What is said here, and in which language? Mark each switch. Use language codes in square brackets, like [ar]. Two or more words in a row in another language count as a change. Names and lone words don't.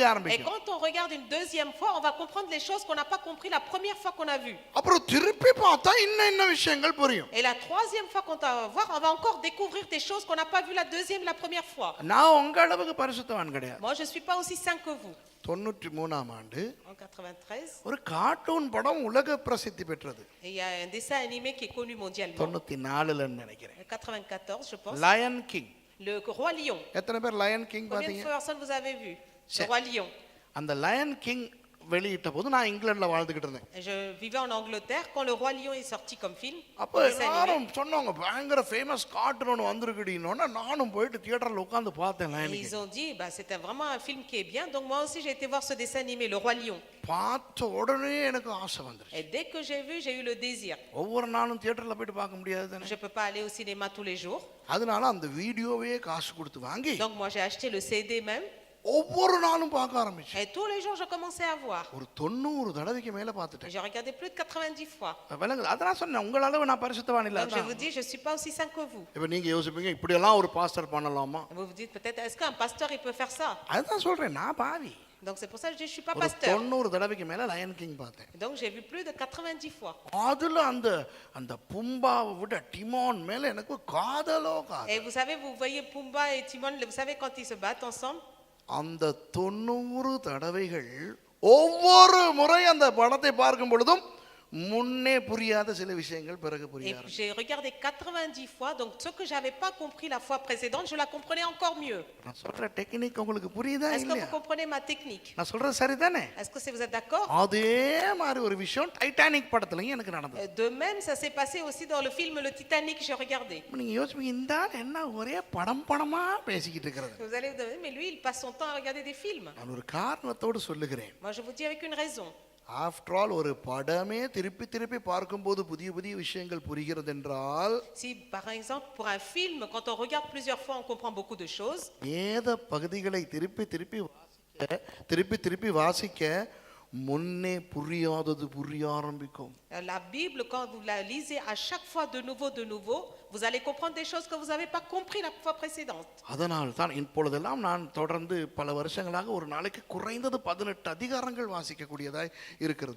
[fr] Et [ta] ஆரம்பிக்கும். [fr] quand on regarde une deuxième fois, on va comprendre les choses qu'on n'a pas compris la première fois qu'on a vu. [ta] அப்புறம் திருப்பி பார்த்தா இன்னும் விஷயங்கள் புரியும். [fr] Et la troisième fois qu'on va voir, on va encore découvrir des choses qu'on n'a pas vu la deuxième, la première fois. [ta] நான் உங்க அளவுக்கு பரிசுத்தவான் கிடையாது. [fr] Moi, je suis pas aussi saint que vous. [ta] 93ஆம் ஆண்டு [fr] En 93, [ta] ஒரு கார்ட்டூன் படம் உலக பிரசித்தி பெற்றது. [fr] et il y a un dessin animé qui est connu mondialement. [ta] 94ல நினைக்கிறேன். [fr] 94, je pense. [ta] லயன் கிங். [fr] Le Roi Lion. [ta] எத்தனை பேர் லயன் கிங் [fr] Combien de [ta] பாத்தீங்க? [fr] personnes vous avez vu? Le C'est- Roi Lion. [ta] அந்த லயன் கிங் வெளியிட்ட போது நான் இங்கிலாந்துல வாழ்ந்துகிட்டு இருந்தேன். [fr] Et je vivais en Angleterre quand le Roi Lion est sorti comme film. [ta] அப்ப [fr] dessin animé. [ta] எல்லாரும் சொன்னாங்க பயங்கர [en] famous cartoon [ta] ஒன்று வந்திருக்குடினோன்னா நானும் போயிட்டு தியேட்டர்ல உட்கார்ந்து பார்த்தேன் [fr] Et [ta] லயன் [fr] ils [ta] கிங். [fr] ont dit, bah, c'était vraiment un film qui est bien. Donc moi aussi, j'ai été voir ce dessin animé, Le Roi Lion. [ta] பார்த்த உடனே எனக்கு ஆசை வந்துருச்சு. [fr] Et dès que j'ai vu, j'ai eu le désir. [ta] ஒவ்வொரு நாளும் தியேட்டர்ல போயிட்டு பார்க்க முடியாது தானே. [fr] Je ne peux pas aller au cinéma tous les jours. [ta] அதனால அந்த வீடியோவே காசு கொடுத்து வாங்கி [fr] Donc moi, j'ai acheté le CD même. [ta] ஒவ்வொரு நாளும் பார்க்க ஆரம்பிச்சேன். [fr] Et tous les jours, je commençais à voir. [ta] ஒரு 90 தடவைக்கு மேல [fr] Et [ta] பார்த்துட்டேன். [fr] j'ai regardé plus de 90 fois. [ta] விளங்குது? அதான் சொன்னேன் உங்கள அளவு நான் பரிசுத்தவான் இல்ல. [fr] Donc je vous dis, je ne suis pas aussi saint que vous. [ta] இப்ப நீங்க யோசிப்பீங்க இப்படி எல்லாம் ஒரு பாஸ்டர் பண்ணலாமா? [fr] Vous vous dites peut-être, est-ce qu'un pasteur, il peut faire ça? [ta] அதுதான் சொல்றேன் நான் பாவி. [fr] Donc c'est pour ça que je dis, je ne suis pas [ta] ஒரு [fr] pasteur. [ta] 90 தடவைக்கு மேல லயன் கிங் பார்த்தேன். [fr] Donc j'ai vu plus de 90 fois. [ta] அதுல அந்த அந்த பும்பாவை விட டிமோன் மேல எனக்கு காதலோ காதல். [fr] Et vous savez, vous voyez Pumba et Timon, vous savez quand ils se battent ensemble? [ta] அந்த 90 தடவைகள் ஒவ்வொரு முறை அந்த படத்தை பார்க்கும் பொழுதும் முன்னே புரியாத சில விஷயங்கள் பிறகு புரிய [fr] Et [ta] ஆரம்பிக்கும். [fr] j'ai regardé 90 fois, donc ce que je n'avais pas compris la fois précédente, je la comprenais encore mieux. [ta] நான் சொல்ற டெக்னிக் உங்களுக்கு புரியுதா [fr] Est-ce que [ta] இல்லையா? [fr] vous comprenez ma technique? [ta] நான் சொல்றது சரிதானே? [fr] Est-ce que vous êtes d'accord? [ta] அதே மாதிரி ஒரு விஷயம் டைட்டானிக் படத்துலயும் எனக்கு நடந்தது. [fr] De même, ça s'est passé aussi dans le film Le Titanic, j'ai regardé. [ta] நீங்க யோசிப்பீங்க இந்த ஆள் என்ன ஒரே படமா பேசிக்கிட்டு இருக்கிறது. [fr] Vous allez vous demander, mais lui, il passe son temps à regarder des films. [ta] நான் ஒரு காரணத்தோடு சொல்லுகிறேன். [fr] Moi, je vous dis avec une raison. [en] after all [ta] ஒரு படமே திருப்பி திருப்பி பார்க்கும்போது புதிய புதிய விஷயங்கள் புரிகிறது என்றால் [fr] Si, par exemple, pour un film, quand on regarde plusieurs fois, on comprend beaucoup de choses. [ta] வேத பகுதிகளை திருப்பி திருப்பி வாசிக்க முன்னே புரியாதது புரிய ஆரம்பிக்கும். [fr] La Bible, quand vous la lisez à chaque fois de nouveau, vous allez comprendre des choses que vous n'avez pas compris la fois précédente. [ta] அதனால் தான் இப்பொழுதெல்லாம் நான் தொடர்ந்து பல வருஷங்களாக ஒரு நாளைக்கு குறைந்தது 18 அதிகாரங்கள் வாசிக்கக்கூடியதாய் இருக்கிறது.